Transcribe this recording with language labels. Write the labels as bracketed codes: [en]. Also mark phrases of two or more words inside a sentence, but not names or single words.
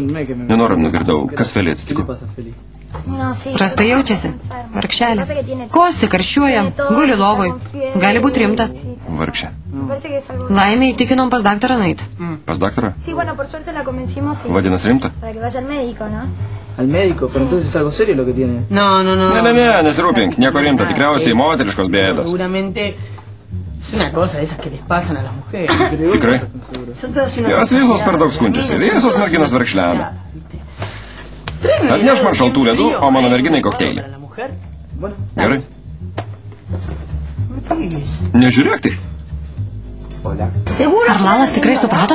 [lt] Nenoram nugirdau, kas Felė atsitiko. Prastai jaučiasi. Vargšelė. Kosti karščiuoja, guli lovoj. Gali būti rimta. Vargšė. Laimė įtikinom pas daktarą nueit. Pas daktarą? Vadinas rimta? [es] Al médico, pero entonces es algo serio lo que tiene. No. [lt] Ne, nesirūpink. Nieko rimta, tikriausiai moteriškos bėdos. [es] Seguramente es una cosa de esas que les pasan a las mujeres. [lt] Tikrai? Jos visos per daug skundžiasi. Visos merginos vargšlena. Atneš man šaltų ledų, o mano merginai kokteilį. Gerai. Nežiūrėk tai. Ar Lalas tikrai suprato?